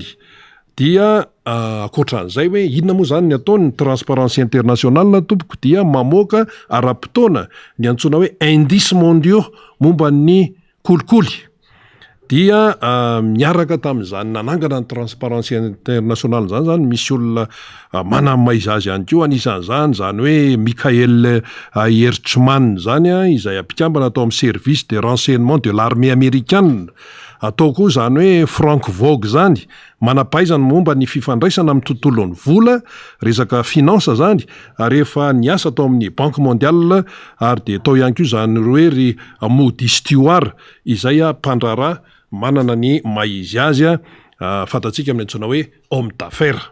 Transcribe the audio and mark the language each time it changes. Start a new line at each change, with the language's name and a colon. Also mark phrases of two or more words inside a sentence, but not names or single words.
Malagasy: Dia akoatran'izay hoe inona moa zany ny ataony Transparency International tompoko dia mamoaka ara-potoana ny antsoina hoe
French: indices mondiaux
Malagasy: momba ny kolikoly. Dia miaraka tamin'izany nanangana ny Transparency International zany misy olona manamahiza azy ihany koa anisan'izany zany hoe Michael Hertzmann zany izay ampikambana atao amin'ny
French: service de renseignement de l'armée américaine.
Malagasy: Atao koa zany hoe Frank Vogue zany manampahaizana momba ny fifandraisana amin'ny tontolon'ny vola, resaka finance zany, ary efa niasa atao amin'ny
French: Banque mondiale
Malagasy: ary de atao ihany koa zany hoe ry Moody Stewart izay mpandraraha manana ny maizy azy fantatsika amin'ny antsoina hoe
French: homme d'affaires.